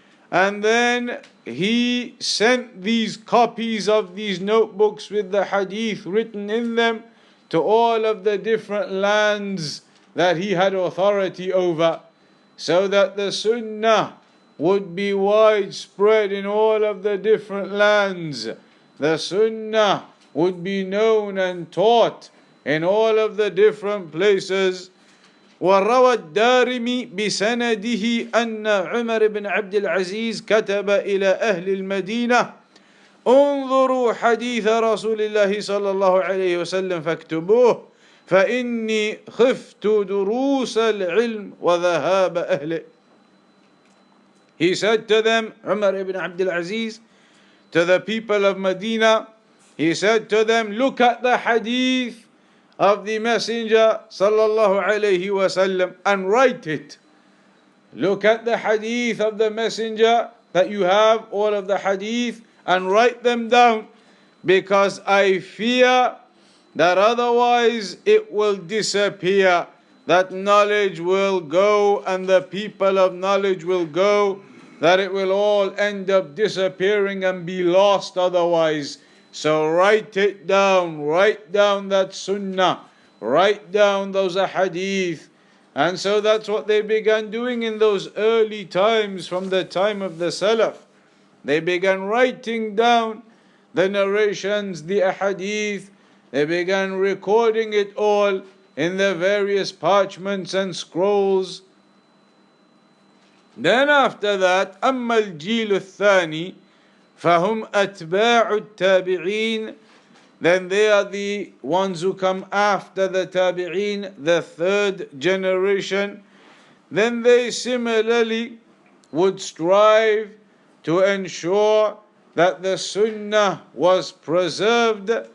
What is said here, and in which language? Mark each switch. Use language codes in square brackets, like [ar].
[en] And then he sent these copies of these notebooks with the Hadith written in them to all of the different lands that he had authority over, so that the Sunnah would be widespread in all of the different lands. The Sunnah would be known and taught in all of the different places. [ar] وروى الدارمي بسنده أن عمر بن عبد العزيز كتب إلى أهل المدينة انظروا حديث رسول الله صلى الله عليه وسلم فاكتبوه فإني خفت دروس العلم وذهاب أهله. [en] He said to them, Umar ibn Abdul Aziz, to the people of Medina, he said to them, look at the hadith of the Messenger sallallahu alayhi wasallam and write it. Look at the hadith of the Messenger that you have, all of the hadith, and write them down, because I fear that otherwise it will disappear, that knowledge will go and the people of knowledge will go, that it will all end up disappearing and be lost otherwise. So write it down, write down that sunnah, write down those ahadith. And so that's what they began doing in those early times, from the time of the Salaf. They began writing down the narrations, the ahadith. They began recording it all in the various parchments and scrolls. Then after that, [ar] أما الجيل الثاني فهم أتباع التابعين. [en] Then they are the ones who come after the tabi'een, the third generation. Then they similarly would strive to ensure that the sunnah was preserved.